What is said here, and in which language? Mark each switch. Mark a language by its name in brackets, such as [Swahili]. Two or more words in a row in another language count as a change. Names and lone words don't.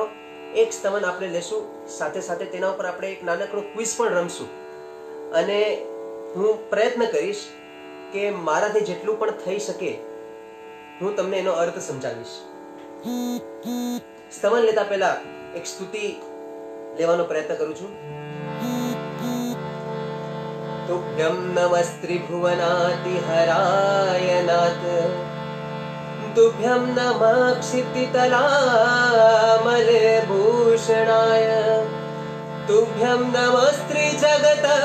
[Gujarati] એક स्तवन આપણે લેશું, સાથે સાથે તેના ઉપર આપણે એક નાનકડો ક્વિઝ પણ રમશું અને હું પ્રયત્ન કરીશ કે મારાથી જેટલું પણ થઈ શકે હું તમને એનો અર્થ સમજાવીશ। स्तवन લેતા પહેલા એક સ્તુતિ લેવાનો પ્રયત્ન કરું છું। [Sanskrit] तुभ्यं नमस्त्रिभुवनातिहराय नाथ, तुभ्यं नमः क्षितितलामलभूषणाय, तुभ्यं नमस्त्रिजगत